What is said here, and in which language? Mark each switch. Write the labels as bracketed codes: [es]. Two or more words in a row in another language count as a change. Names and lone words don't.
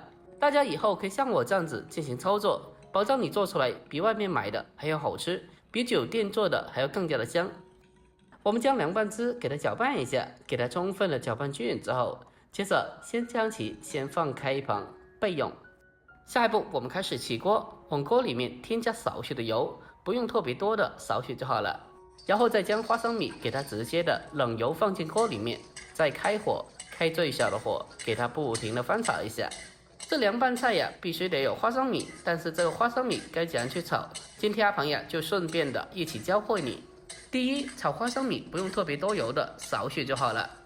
[zh] 大家以後可以像我這樣子進行操作，保證你做出來比外面買的還要好吃，比酒店做的還要更加的香。我們將涼拌汁給它攪拌一下，給它充分的攪拌均勻之後，接着先將其先放開一旁備用。下一步我們開始起鍋，往鍋裡面添加少許的油，不用特別多的，少許就好了。然后再将花生米给它直接的冷油放进锅里面，再开火，开最小的火，给它不停的翻炒一下。这凉拌菜呀，必须得有花生米，但是这个花生米该怎样去炒？今天阿鹏呀就顺便的一起教会你。第一，炒花生米不用特别多油的，少许就好了。